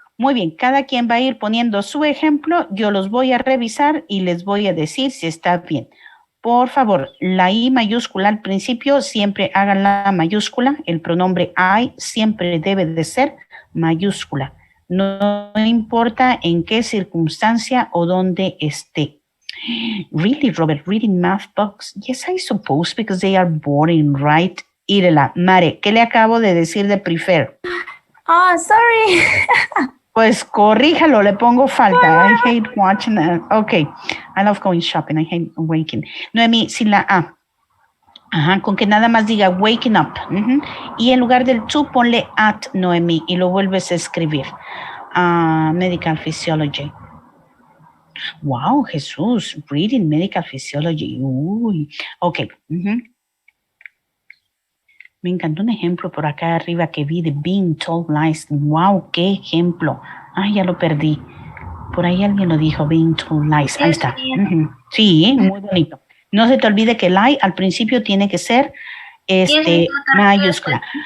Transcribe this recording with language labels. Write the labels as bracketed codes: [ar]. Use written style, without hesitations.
[es] Muy bien, cada quien va a ir poniendo su ejemplo. Yo los voy a revisar y les voy a decir si está bien. Por favor, la I mayúscula al principio, siempre hagan la mayúscula. El pronombre I siempre debe de ser mayúscula. No importa en qué circunstancia o dónde esté. [en] Really, Robert, reading math books? Yes, I suppose, because they are boring, right? [es] Irela, Mare, ¿qué le acabo de decir de prefer? [en] Oh, sorry. [es] Pues corríjalo, le pongo falta. [en] I hate watching. Okay, I love going shopping. I hate waking. [es] Noemi, sin la A. Ajá, con que nada más diga [en] waking up. [es] Y en lugar del to, ponle at, Noemi, y lo vuelves a escribir. [en] Medical physiology. Wow, Jesús, reading medical physiology. Uy, ok. [es] Me encantó un ejemplo por acá arriba que vi de [en] being told lies. [es] Wow, qué ejemplo. Ay, ya lo perdí. Por ahí alguien lo dijo, [en] being told lies. [es] Ahí está. Sí, muy bonito. No se te olvide que lie al principio tiene que ser mayúscula.